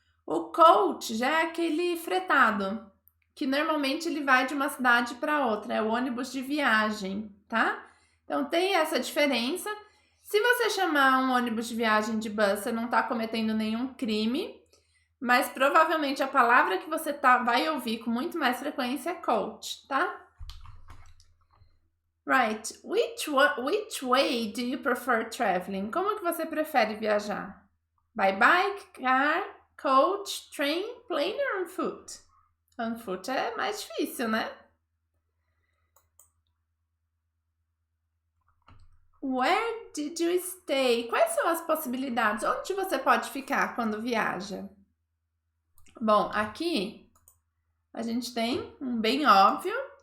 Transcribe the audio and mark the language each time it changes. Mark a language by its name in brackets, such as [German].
[Portuguese] O coach já é aquele fretado, que normalmente ele vai de uma cidade para outra, é o ônibus de viagem, tá? Então tem essa diferença. Se você chamar um ônibus de viagem de bus, você não está cometendo nenhum crime, mas provavelmente a palavra que você vai ouvir com muito mais frequência é coach, tá? [English] Right. Which way do you prefer traveling? [Portuguese] Como que você prefere viajar? [English] By bike, car, coach, train, plane or on foot? [Portuguese] On foot é mais difícil, né? [English] Where did you stay? [Portuguese] Quais são as possibilidades? Onde você pode ficar quando viaja? Bom, aqui a gente tem um bem óbvio.